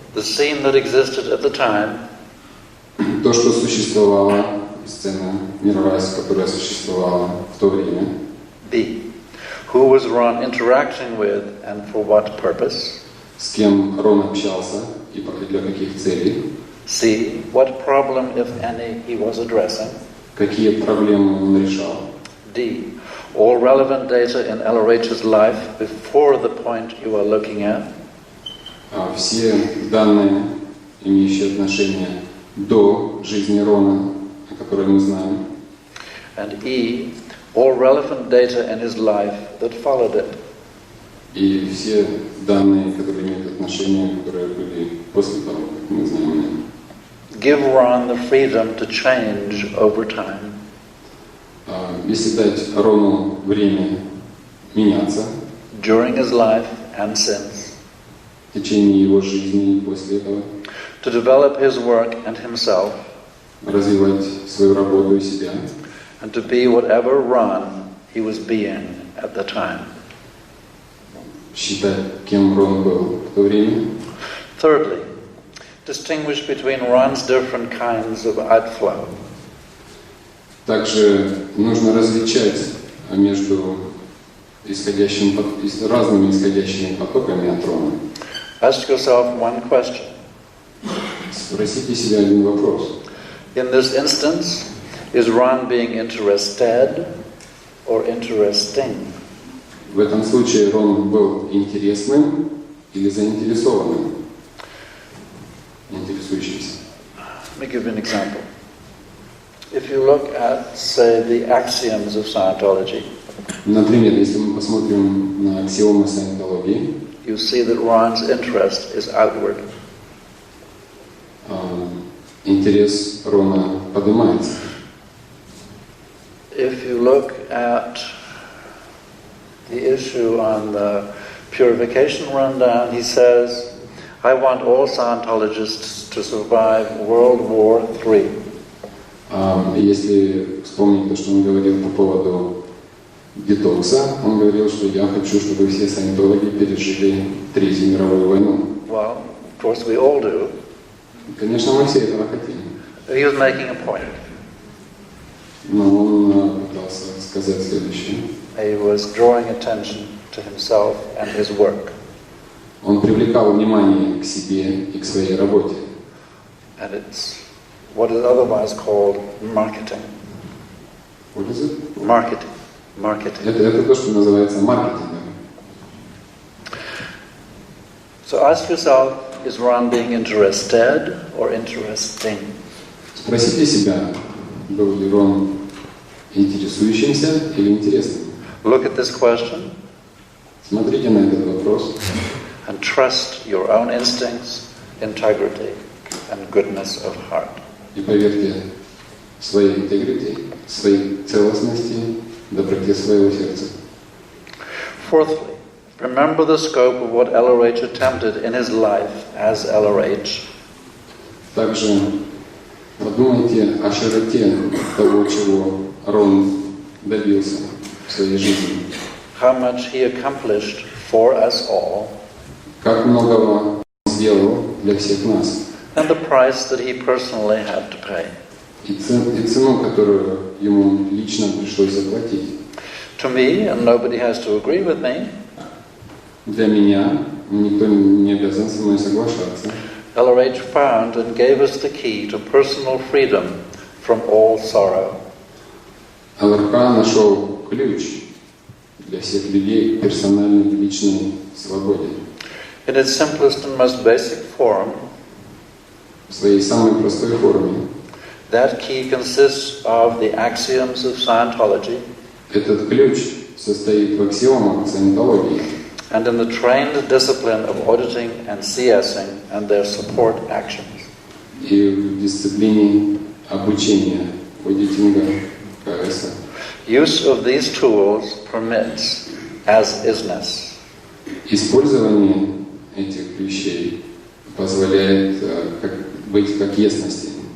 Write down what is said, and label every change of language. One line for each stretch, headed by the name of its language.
English: The scene that existed at the time.
Russian: То, что существовало, сцена мировая, которая существовала в то время.
English: B. Who was Ron interacting with and for what purpose?
Russian: С кем Рон общался и для каких целей.
English: C. What problem, if any, he was addressing?
Russian: Какие проблемы он решал.
English: D. All relevant data in LRH's life before the point you are looking at.
Russian: Все данные, имеющие отношение до жизни Рона, о которой мы знаем.
English: And E. All relevant data in his life that followed it.
Russian: И все данные, которые имеют отношение, которые были после того, как мы знаем о нем.
English: Give Ron the freedom to change over time.
Russian: Если дать Рону время меняться
English: During his life and since.
Russian: в течение его жизни и после этого,
English: To develop his work and himself.
Russian: развивать свою работу и себя,
English: And to be whatever Ron he was being at the time.
Russian: считать, кем Рон был в то время.
English: Thirdly, distinguish between Ron's different kinds of outflow.
Russian: Также нужно различать между разными исходящими потоками от Рона.
English: Ask yourself one question.
Russian: Спросите себя один вопрос.
English: In this instance, is Ron being interested or interesting?
Russian: В этом случае Рон был интересным или заинтересованным? Интересующимся.
English: Let me give you an example. If you look at, say, the axioms of Scientology,
Russian: Например, если мы посмотрим на аксиомы Саентологии,
English: you see that Ron's interest is outward.
Russian: интерес Рона поднимается.
English: If you look at the issue on the purification rundown, he says, I want all Scientologists to survive World War III.
Russian: Если вспомнить то, что он говорил по поводу детокса, он говорил, что я хочу, чтобы все саентологи пережили Третью мировую войну.
English: Well, of course we all do.
Russian: Конечно, мы все этого хотим.
English: He was making a point.
Russian: Но он пытался сказать следующее.
English: He was drawing attention to himself and his work.
Russian: Он привлекал внимание к себе и к своей работе.
English: And it's what is otherwise called marketing. What is it? Marketing. Marketing.
Russian: Это то, что называется маркетингом.
English: So ask yourself, is Ron being interested or interesting?
Russian: Спросите себя, был ли Рон интересующимся или интересным.
English: Look at this question
Russian: Смотрите на этот вопрос
English: and trust your own instincts, integrity, and goodness of heart.
Russian: и поверьте своей интегрити, своей целостности, доброте своего сердца.
English: Fourthly, remember the scope of what LRH attempted in his life as LRH.
Russian: Также подумайте о широте того, чего Рон добился в своей жизни.
English: How much he accomplished for us all,
Russian: Как многого он сделал для всех нас.
English: and the price that he personally had to pay.
Russian: И цену, которую ему лично пришлось заплатить.
English: To me, and nobody has to agree with me,
Russian: Для меня, никто не обязан со мной соглашаться,
English: LRH found and gave us the key to personal freedom from all sorrow.
Russian: ЛРХ нашел ключ для всех людей к персональной личной свободе.
English: In its simplest and most basic form,
Russian: В своей самой простой форме.
English: that key consists of the axioms of Scientology
Russian: Этот ключ состоит в аксиомах саентологии
English: and in the trained discipline of auditing and CSing and their support actions.
Russian: и в дисциплине обучения, аудитинга, КС.
English: Use of these tools permits as-isness.
Russian: Использование этих вещей позволяет быть как ясности.